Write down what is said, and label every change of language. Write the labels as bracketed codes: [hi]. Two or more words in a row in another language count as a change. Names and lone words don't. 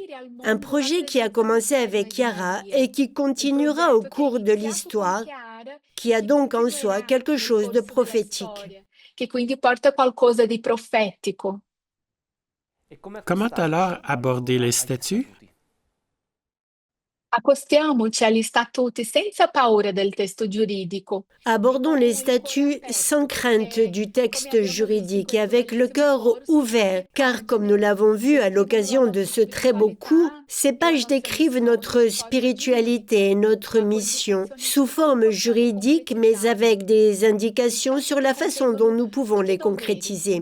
[fr] Un projet qui a commencé avec Chiara et qui continuera au cours de l'histoire, qui a donc en soi quelque chose de prophétique. Comment alors aborder les statuts? [it] Accostiamoci agli statuti senza paura del testo giuridico. [fr] Abordons les statuts sans crainte du texte juridique et avec le cœur ouvert, car comme nous l'avons vu à l'occasion de ce très beau cours, ces pages décrivent notre spiritualité et notre mission sous forme juridique, mais avec des indications sur la façon dont nous pouvons les concrétiser.